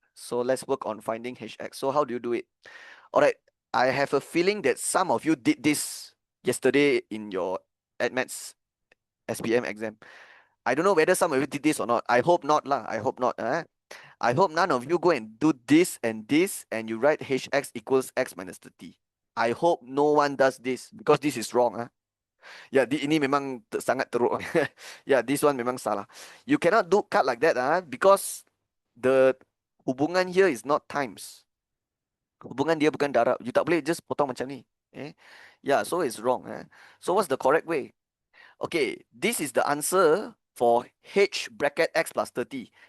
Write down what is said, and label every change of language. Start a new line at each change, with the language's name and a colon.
English: So let's work on finding hx. So how do you do it? All right, I have a feeling that some of you did this yesterday in your Addmaths SPM exam. I don't know whether some of you did this or not. I hope not lah. I hope not. I hope none of you go and do this and you write hx equals x minus 30. I hope no one does this because this is wrong.
Malay: Ya, ini memang sangat teruk.
English: Ya, this one
Malay: memang salah.
English: You cannot do cut like that because the hubungan here is not times.
Malay: Hubungan dia bukan darab.
English: You
Malay: tak boleh
English: just
Malay: potong macam ni.
English: Yeah, so it's wrong. So what's the correct way? Okay, this is the answer for h bracket x plus 30.